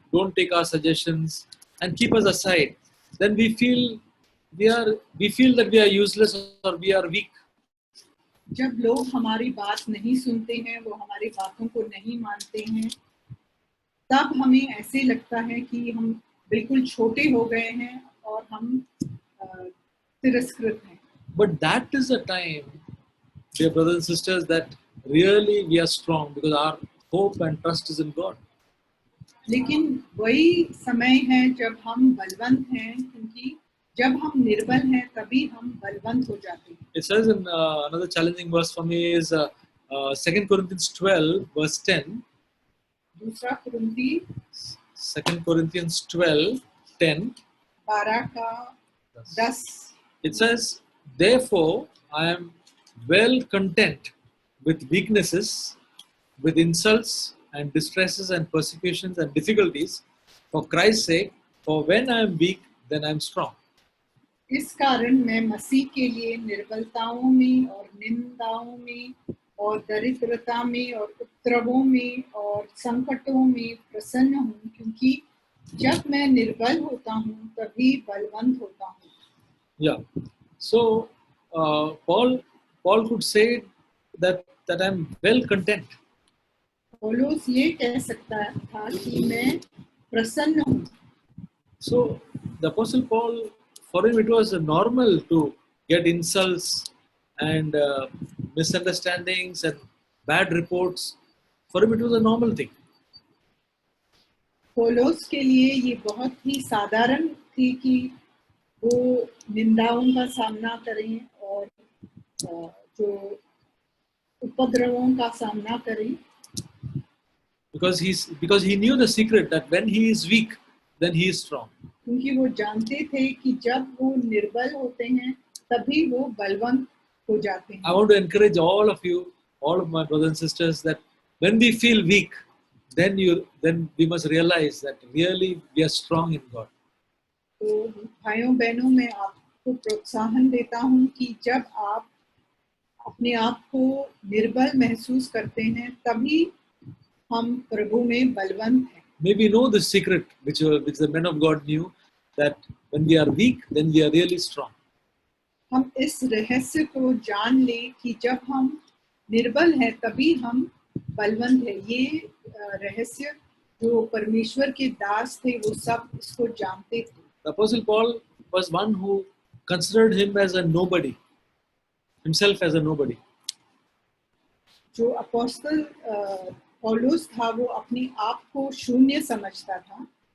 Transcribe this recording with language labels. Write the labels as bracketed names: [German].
[English] Don't take our suggestions and keep us aside. Then we feel that we are useless or we are weak. [Hindi] जब लोग हमारी बात नहीं सुनते हैं, वो हमारी बातों को नहीं मानते हैं, तब हमें ऐसे लगता है कि हम बिल्कुल छोटे हो गए हैं और हम तिरस्कृत हैं. [English] But that is the time, dear brothers and sisters, that really we are strong because our hope and trust is in God. [Hindi] लेकिन वही समय है जब हम बलवंत हैं, क्योंकि जब हम निर्बल हैं तभी हम बलवंत हो जाते हैं. [English] It says in another challenging verse for me is 2 Corinthians 12 verse 10. [Hindi] दूसरा कुरिन्ती [English] 2 Corinthians 12, 10. [Hindi] 12 का 10. [English] It says, therefore I am well content with weaknesses, with insults and distresses and persecutions and difficulties for Christ's sake, for when I am weak, then I am strong. [Hindi] इस कारण मैं मसीह के लिए निर्बलताओं में और निंदाओं में और दरिद्रता में और उपद्रवों में और संकटों में प्रसन्न हूँ, क्योंकि जब मैं निर्बल होता हूँ तभी बलवंत होता हूँ. [English] Yeah. So Paul could say that I'm well content. [Hindi] पौलुस ये कह सकता था कि मैं प्रसन्न हूँ. [English] So the Apostle Paul, for him it was normal to get insults and misunderstandings and bad reports. For him it was a normal thing. [Hindi] पौलुस के लिए ये बहुत ही साधारण थी कि वो निंदाओं का सामना करें और जो उपद्रवों का सामना करें. [English] Because he knew the secret that when he is weak, then he is strong. [Hindi] क्योंकि वो जानते थे कि जब वो निर्बल होते हैं तभी वो बलवंत हो जाते हैं. [English] I want to encourage all of you, all of my brothers and sisters, that when we feel weak, then we must realize that really we are strong in God. [Hindi] तो भाइयों बहनों, मैं आपको प्रोत्साहन देता हूँ कि जब आप अपने आप को निर्बल महसूस करते हैं तभी हम प्रभु में बलवंत हैं. [English] Maybe know the secret which the men of God knew, that when we are weak, then we are really strong. [Hindi] हम इस रहस्य को जान लें कि जब हम निर्बल हैं तभी हम बलवंत हैं. ये रहस्य जो परमेश्वर के दास थे वो सब इसको जानते थे. [English] The Apostle Paul was one who considered him as a nobody, himself as a nobody. [Hindi] जो अपोस्तल पौलुस था वो अपने आप को शून्य समझता था.